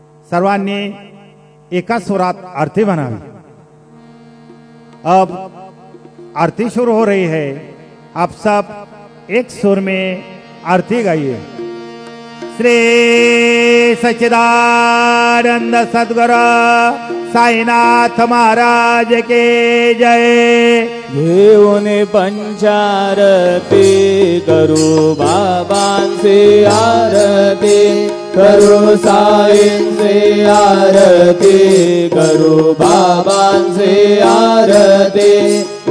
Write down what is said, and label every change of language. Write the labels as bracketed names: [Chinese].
[Marathi] सर्वांनी एका सुरात आरती म्हणावी। [Hindi] अब आरती शुरू हो रही है। आप सब एक सुर में आरती गाइए। श्री सच्चिदानंद सद्गुरु साईनाथ महाराज के जय। [Marathi] घेऊने पंचारती करू बाबांचे आरती करू साईंचे आरती करू बाबांचे आरती